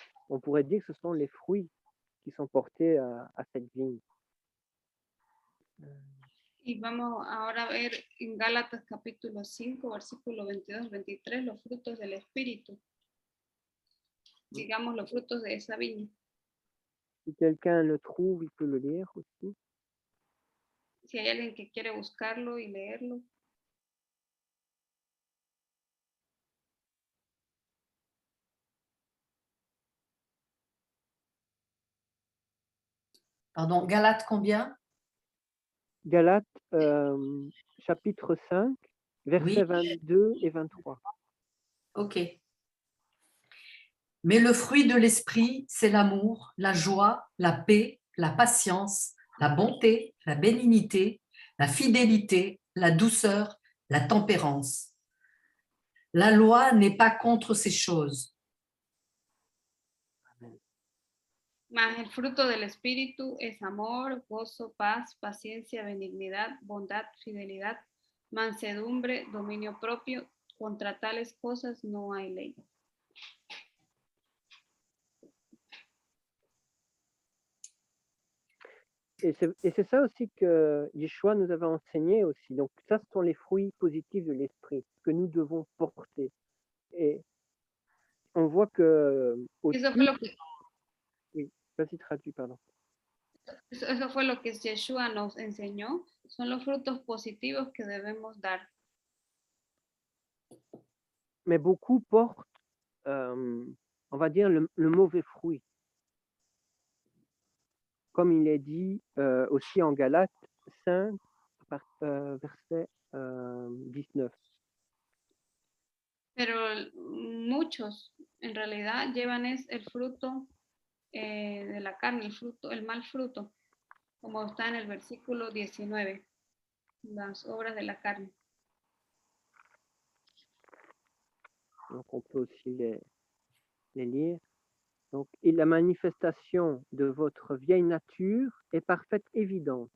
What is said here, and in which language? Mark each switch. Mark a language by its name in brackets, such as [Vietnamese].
[French] On pourrait dire que ce sont les fruits qui sont portés à cette vigne. [Spanish] Y vamos ahora a ver en Gálatas capítulo 5, versículo 22-23, los frutos del Espíritu. Digamos los frutos de esa viña. [French] Si quelqu'un le trouve, il peut le lire aussi. [Spanish] Si hay alguien que quiere buscarlo y leerlo. [French] Pardon, Galates combien? Galates chapitre 5, versets Oui. 22 et 23. Ok. Mais le fruit de l'esprit, c'est l'amour, la joie, la paix, la patience, la bonté, la bénignité, la fidélité, la douceur, la tempérance. La loi n'est pas contre ces choses. [Spanish] Mas el fruto del Espíritu es amor, gozo, paz, paciencia, benignidad, bondad, fidelidad, mansedumbre, dominio propio. Contra tales cosas no hay ley. [French] Et c'est ça aussi que Yeshua nous avait enseigné aussi. Donc ça, ce sont les fruits positifs de l'esprit que nous devons porter. Et on voit que aussi... [Spanish] Eso fue lo que, [French] Oui, vas-y, traduis, pardon. [Spanish] eso fue lo que Yeshua nos enseñó. Son los frutos positivos que debemos dar. [French] Mais beaucoup portent, on va dire, le mauvais fruit. Comme il est dit aussi en Galates 5, verset 19. [Spanish] Pero muchos en realidad llevan el fruto de la carne, el mal fruto, como está en el versículo 19, las obras de la carne. [French] Donc on peut aussi les lire. Donc, et la manifestation de votre vieille nature est parfaite, évidente.